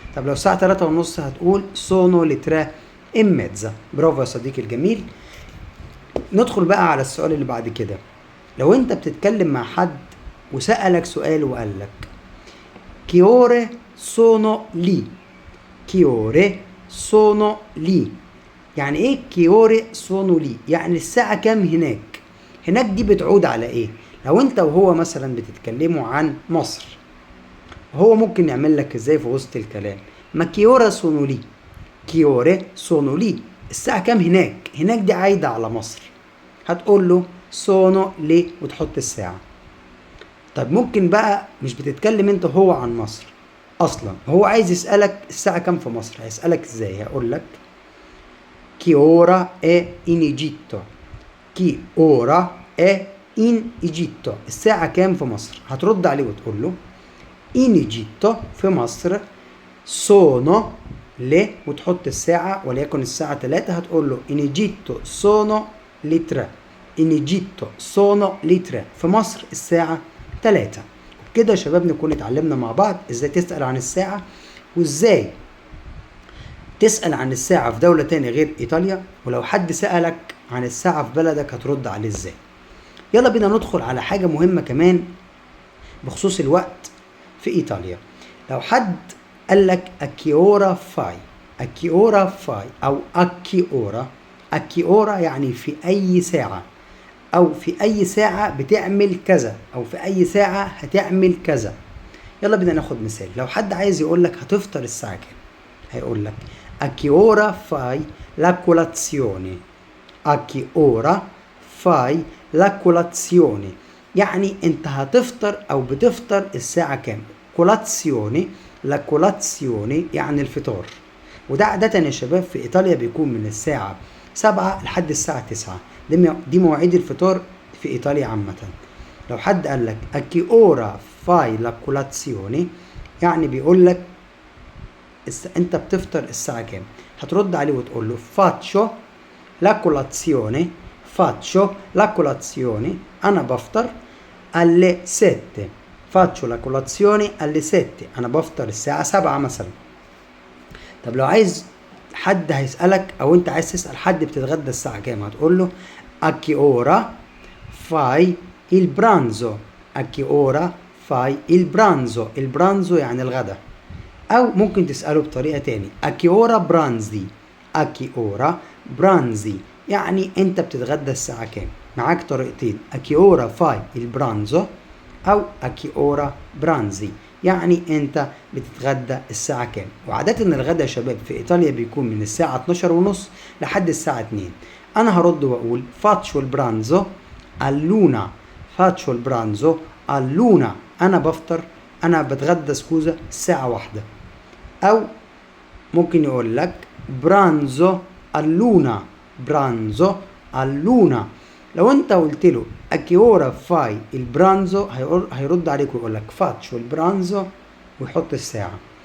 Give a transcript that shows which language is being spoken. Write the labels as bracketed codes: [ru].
[ar] طب لو الساعة 3 ونص هتقول سونو لي [it] 3 e mezza. [ar] برافو يا صديقي الجميل. ندخل بقى على السؤال اللي بعد كده. لو انت بتتكلم مع حد وسألك سؤال وقال لك [it] che ore sono lì. che ore sono lì [ar] يعني ايه che ore sono lì؟ يعني الساعة كام هناك. هناك دي بتعود على ايه؟ لو انت وهو مثلا بتتكلموا عن مصر، هو ممكن يعمل لك ازاي في وسط الكلام؟ ما [it] che ore sono lì. che ore sono lì [ar] الساعة كام هناك. هناك دي عايدة على مصر هتقول له [it] sono lì [ar] وتحط الساعة. طب ممكن بقى مش بتتكلم انت هو عن مصر اصلا، هو عايز يسألك الساعة كام في مصر، هيسألك ازاي؟ هقول لك [it] che ora è in Egitto. che ora è in Egitto [ar] الساعة كام في مصر. هترد عليه وتقول له [it] in Egitto [ar] في مصر [it] sono le [ar] وتحط الساعة، وليكن الساعة 3 هتقول له [it] in Egitto sono le 3. in Egitto sono le 3 [ar] في مصر الساعة 3. كده يا شباب نكون اتعلمنا مع بعض ازاي تسأل عن الساعة، وازاي تسأل عن الساعة في دولة تانية غير ايطاليا، ولو حد سألك عن الساعة في بلدك هترد عليه ازاي. يلا بينا ندخل على حاجة مهمة كمان بخصوص الوقت في ايطاليا. لو حد قالك اكيورا فاي. اكيورا فاي او اكيورا. اكيورا يعني في اي ساعة، او في اي ساعة بتعمل كذا، او في اي ساعة هتعمل كذا. يلا بينا ناخد مثال. لو حد عايز يقول لك هتفطر الساعة كام هيقول لك [it] a che ora fai la colazione. a che ora fai la colazione [ar] يعني انت هتفطر او بتفطر الساعة كام. [it] colazione la colazione [ar] يعني الفطار. وده عادة يا شباب في ايطاليا بيكون من الساعة 7 لحد الساعة 9. دي مواعيد الفطار في ايطاليا عامة. لو حد قال لك [it] a che ora fai la colazione [ar] يعني بيقول لك انت بتفطر الساعة كام. هترد عليه وتقول له [it] faccio la colazione. faccio la colazione [ar] انا بفطر [it] alle 7. faccio la colazione alle 7 [ar] انا بفطر الساعة 7 مثلا. طب لو عايز حد هيسألك او انت عايز تسأل حد بتتغدى الساعة كام هتقول له [it] a che ora fai il pranzo. a che ora fai il pranzo. [ar] البرانزو يعني الغدا. أو ممكن تسأله بطريقة تاني [it] a che ora pranzi. [ar] a che ora pranzi يعني أنت بتتغدى الساعة كام. معاك طريقتين [it] a che ora fai il pranzo [ar] أو [it] a che ora pranzi [ar] يعني أنت بتتغدى الساعة كام. وعادة الغدا يا شباب في إيطاليا بيكون من الساعة 12:30 لحد الساعة 2. أنا هرد وأقول [it] faccio il pranzo all'una. faccio il pranzo all'una. [ar] أنا بفطر أنا بتغدى سكوزة الساعة 1. أو ممكن يقول لك برانزو [it] all'una. [ar] برانزو all'una. لو انت قلت له [it] a che ora fai il pranzo [ar] هيرد عليك ويقول لك [it] faccio il pranzo [ar] ويحط الساعة.